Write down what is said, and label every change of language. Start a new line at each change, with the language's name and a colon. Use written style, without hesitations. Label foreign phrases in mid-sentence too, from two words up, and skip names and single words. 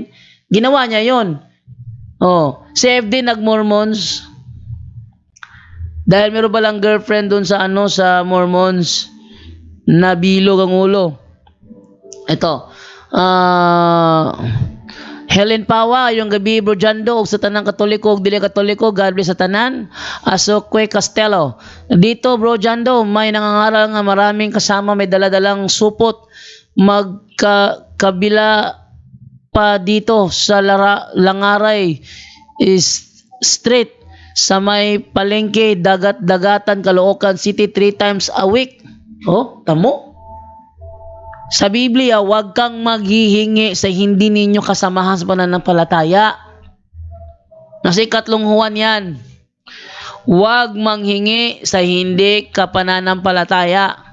Filipino: Ginawa niya yun. CFD, nag-Mormons. Dahil meron palang girlfriend dun sa sa Mormons, nabilog ang ulo. Ito, Helen Pawa, yung gabi Bro Jando,
Cebuano: sa tanang Katoliko, dili Katoliko,
English: God bless
Cebuano: sa tanan. Asokwe Castello.
Filipino: Dito Bro Jando, may nangangaral nga maraming kasama, may daladalang supot. Magkabila pa dito sa Langaray Street, sa may palengke, dagat-dagatan, Caloocan City, 3 times a week. Tamo? Sa Biblia, huwag kang maghihingi sa hindi ninyo kasamahan sa pananampalataya. Nasa 3 Juan yan. Huwag manghingi sa hindi ka pananampalataya.